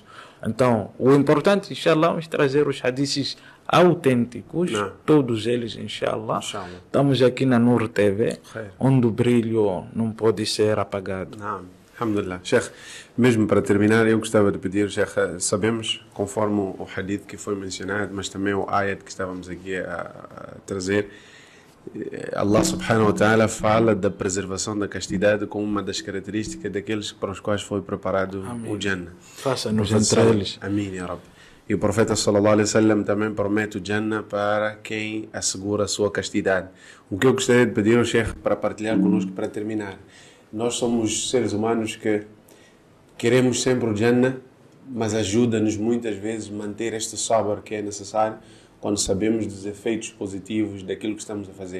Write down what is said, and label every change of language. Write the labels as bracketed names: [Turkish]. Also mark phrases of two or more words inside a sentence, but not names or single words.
[Portuguese] Então, o importante, inshallah, é trazer os hadiths autênticos, todos eles, inshallah. Estamos aqui na Nur TV, onde o brilho não pode ser apagado. Alhamdulillah. Sheikh, mesmo para terminar, eu gostava de pedir, Sheikh, sabemos, conforme o hadith que foi mencionado, mas também o ayat que estávamos aqui a trazer, [Arabic] الله سبحانه وتعالى [Portuguese] fala da preservação da castidade como uma das características daqueles para os quais foi preparado o Jannah. Faça-nos entre eles. [Arabic] Amém, يا رب. [Portuguese] E o profeta [Arabic] صلى الله عليه وسلم [Portuguese] também promete o Jannah para quem assegura a sua castidade. O que eu gostaria de pedir ao Sheikh para partilhar conosco para terminar. Nós somos seres humanos que queremos sempre o Jannah, mas ajuda-nos muitas vezes a manter este sabr que é necessário quando sabemos dos efeitos positivos daquilo que estamos a fazer.